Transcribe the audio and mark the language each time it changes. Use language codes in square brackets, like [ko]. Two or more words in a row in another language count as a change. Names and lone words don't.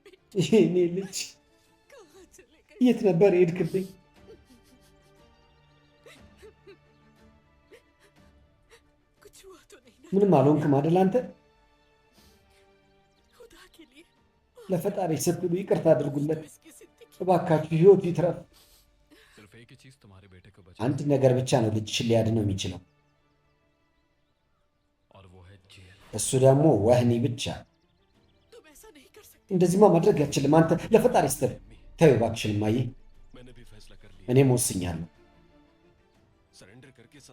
[am] የኔ ልጅ የት ነበር የሄድክብኝ? ምንም አልሆንክም አይደል አንተ? ለፈጣሪ ስትሉ ይቅርታ አድርጉለት እባካችሁ፣ ህይወቱ ይትረፍ። [hi] सिर्फ एक ही चीज तुम्हारे बेटे को बचा [am] አንድ ነገር ብቻ ነው ልጅሽን ሊያድነው የሚችለው፣ [hi] और वो है जेल। [am] እሱ ደግሞ ወህኒ ብቻ። እንደዚህማ ማድረግ አልችልም። አንተ ለፈጣሪ ስትል ተይው እባክሽን እማዬ። [hi] मैंने भी फैसला कर लिया, [am] እኔም ወስኛለሁ። [hi] सरेंडर करके सजा